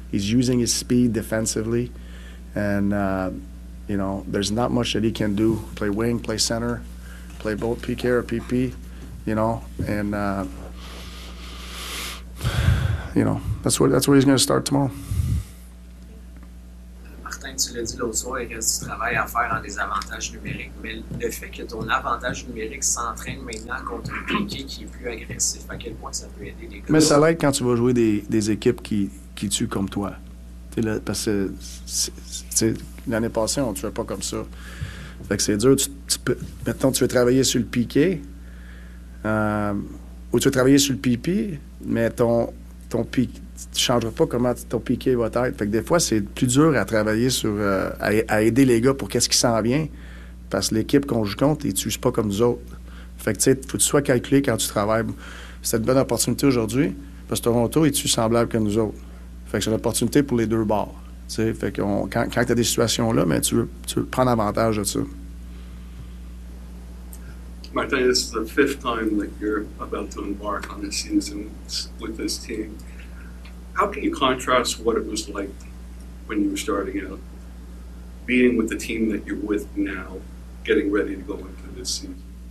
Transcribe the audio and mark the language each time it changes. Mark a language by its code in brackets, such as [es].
[en] He's using his speed defensively, and there's not much that he can do. Play wing, play center, play both PK or PP, that's where he's going to start tomorrow. Martin, [fr] tu l'as dit l'autre soir, il reste du travail à faire en désavantages numériques. Mais le fait que ton avantage numérique s'entraîne maintenant contre un piqué qui est plus agressif, à quel point ça peut aider les gars? Mais ça l'aide quand tu vas jouer des équipes qui tuent comme toi. T'es là, parce que c'est, l'année passée, on ne tuait pas comme ça. Fait que c'est dur. Maintenant, tu veux travailler sur le piqué ou tu veux travailler sur le pipi, mais ton piqué. Tu ne changeras pas comment ton piqué va être. Fait que des fois, c'est plus dur à travailler sur. À aider les gars pour qu'est-ce qui s'en vient. Parce que l'équipe qu'on joue contre, ils ne tuent pas comme nous autres. Fait que tu sais, il faut que tu sois calculé quand tu travailles. C'est une bonne opportunité aujourd'hui. Parce que Toronto, ils tuent semblables que nous autres. Fait que c'est une opportunité pour les deux bords. Tu sais, fait que quand tu as des situations là, mais tu veux prendre avantage de ça. [en] Martin, this is the fifth time that you're about to embark on a season with this team. How can you contrast what it was like when you were starting out, being with the team that you're with now, getting ready to go into this season?